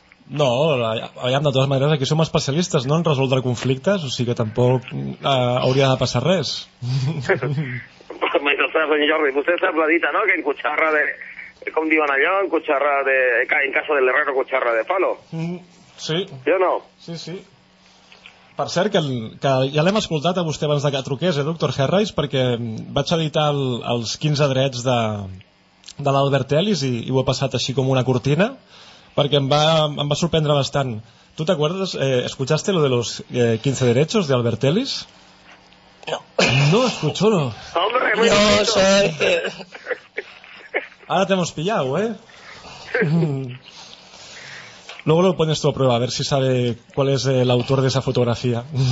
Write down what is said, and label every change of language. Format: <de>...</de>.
<ca>No, aviam, de totes maneres, aquí som especialistes, no?, en resoldre conflictes, o sigui que tampoc hauria de passar res. Però, senyor Jordi, vostè sap la dita, no?, que</ca> <es>en cucharra de...</es> <ca>Com diuen allò?</ca> <es>En cucharra de... En casa del herrero, cucharra de palo. Sí.</es> <ca>Jo no? Sí. Per cert, que ja l'hem escoltat a vostè abans que truqués, doctor Herreis, perquè vaig editar els 15 drets de l'Albert Ellis i ho ha passat així com una cortina...</ca> <es>Porque me va a sorprender bastante. ¿Tú te acuerdas, escuchaste lo de los 15 derechos de Albert Ellis? No. No, escuchó. No. ¡Hombre, muy bonito! No, soy... Ahora te hemos pillado, ¿eh? Luego lo pones tú a prueba, a ver si sabe cuál es el autor de esa fotografía.</es>